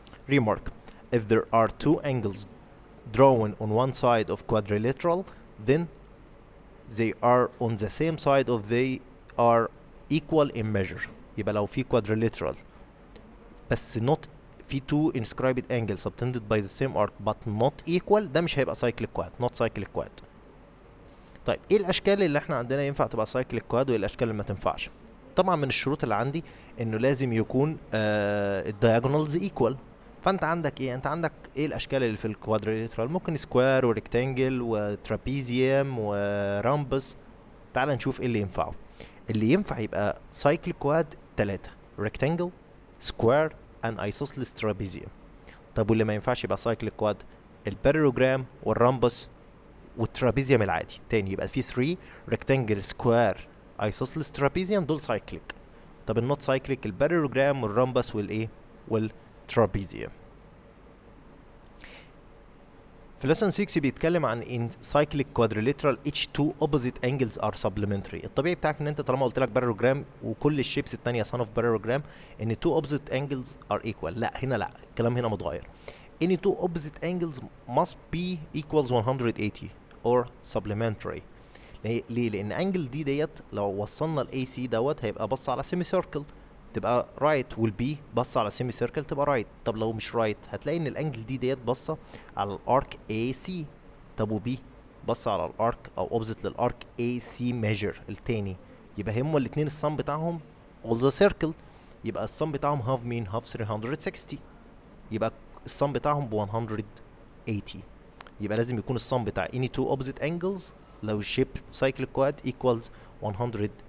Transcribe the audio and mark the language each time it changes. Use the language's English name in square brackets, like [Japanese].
[English] Remark: if there are two angles drawn on one side of quadrilateral then they are on the same side of they are equal in measure. يبقى لو في quadrilateral بس not في two inscribed angles subtended by the same arc but not equal ده مش هيبقى cyclic quad not cyclic quad. [Arabic] طيب ايه الاشكال اللي احنا عندنا ينفع تبقى cyclic quad وايه الاشكال اللي ما تنفعش؟ طبعا من الشروط اللي عندي انه لازم يكون الدايجونالز ايكوال. فانت عندك ايه؟ انت عندك ايه الاشكال اللي في الكوادريلاترال؟ ممكن سكوير وريكتانجل وترابيزيوم ورامبس. تعال نشوف ايه اللي ينفعه. [English] اللي ينفع يبقى cyclic quad 3: rectangle square and isosceles trapezium. [Arabic] طب واللي ما ينفعش يبقى cyclic quad؟ البارالوجرام والرامبس والترابيزيوم العادي. [English] تاني يبقى في 3: rectangle square isosceles trapezium دول cyclic. [Arabic] طب النوت cyclic البارالوجرام والرامبس والايه والترابيزيوم. [English] في lesson 6 بيتكلم عن in cyclic quadrilateral each two opposite angles are supplementary. [Arabic] الطبيعي بتاعك ان انت طالما قلت لك بارالوجرام وكل الشيبس الثانيه son of parallelogram ان [English] two opposite angles are equal. [Arabic] لا هنا لا، الكلام هنا متغير. [English] any two opposite angles must be equals 180 or supplementary. [Arabic] ليه؟ لان انجل دي ديت لو وصلنا ال AC دوت هيبقى بص على سيمي سيركل تبقى رايت والبي بص على سيمي سيركل تبقى رايت. طب لو مش رايت هتلاقي ان الانجل دي ديت بصه على الارك AC. طب وبي بص على الارك او اوبزيت للارك AC ميجر التاني. يبقى هما الاثنين الصم بتاعهم all the circle، يبقى الصم بتاعهم هاف مين؟ هاف 360، يبقى الصم بتاعهم ب 180. يبقى لازم يكون الصم بتاع [English] any two opposite angles [Arabic] لو الشيب cyclic quad equals 180.